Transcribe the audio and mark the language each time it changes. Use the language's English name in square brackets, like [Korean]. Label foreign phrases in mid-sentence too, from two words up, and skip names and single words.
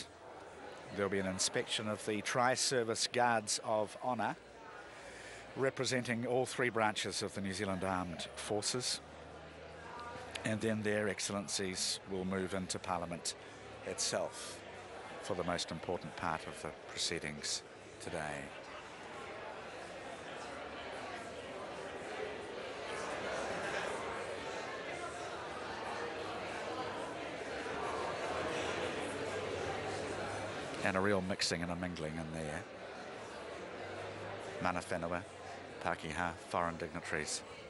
[English] There'll be an inspection of the Tri-Service Guards of Honour, representing all three branches of the New Zealand Armed Forces, and then their excellencies will move into Parliament itself for the most important part of the proceedings today. And a real mixing and a mingling in there. [Māori] Mana whenua, Pākehā, [English] foreign dignitaries.